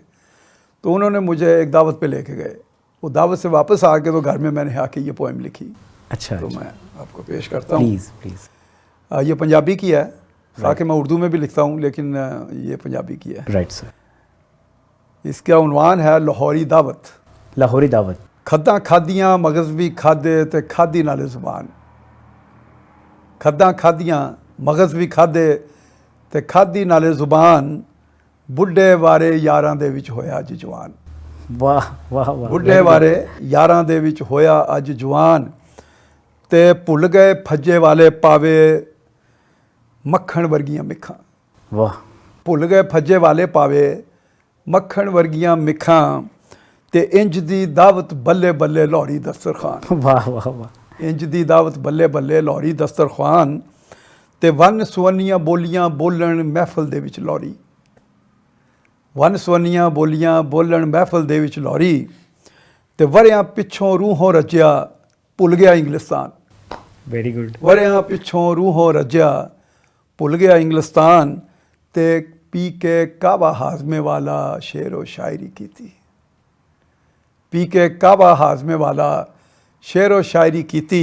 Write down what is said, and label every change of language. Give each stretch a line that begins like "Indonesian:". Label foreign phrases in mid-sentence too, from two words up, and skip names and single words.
Urdu: تو انہوں نے مجھے ایک دعوت پہ لے کے گئے. وہ دعوت سے واپس آ کے تو گھر میں نے آ کے یہ پوئم لکھی. اچھا، تو میں آپ کو پیش کرتا ہوں.
English: please please.
Urdu: یہ پنجابی کی ہے، تاکہ میں اردو میں بھی لکھتا ہوں لیکن یہ پنجابی کی ہے.
English: right sir.
Urdu: اس کا عنوان ہے لاہوری دعوت. لاہوری دعوت.
Punjabi: کھداں کھادیاں مغز بھی کھادے تے کھادی نالے زبان. کھداں کھادیاں مغز بھی کھادے تے کھادی نالے زبان. بڈھے وارے یاراں دے وچ ہویا اج جوان.
Urdu: واہ واہ واہ.
Punjabi: بڈھے وارے یاراں دے وچ ہویا اج جوان. تے بھل گئے پھجے والے پاوے مکھن ورگیاں مکھاں.
Urdu: واہ.
Punjabi: بھل گئے پھجے والے پاوے مکھن ورگیاں مکھاں. تے انج دی دعوت بلے بلے لاہوری دسترخوان.
Urdu: واہ واہ واہ.
Punjabi: انج دی دعوت بلے بلے لاہوری دسترخوان. تے ون سونیاں بولیاں بولن محفل دے وچ لاہوری. ون سونیاں بولیاں بولن محفل دے وچ لاہوری. تے وریاں پچھوں روحوں رجیا بھل گیا انگلستان.
English: very good.
Punjabi: وریاں پچھوں روحوں رجیا بھل گیا انگلستان. تے پی کے کعبہ ہاضمے والا شعر و شاعری کیتی. پی کے کعبہ ہاضمے والا شعر و شاعری کیتی.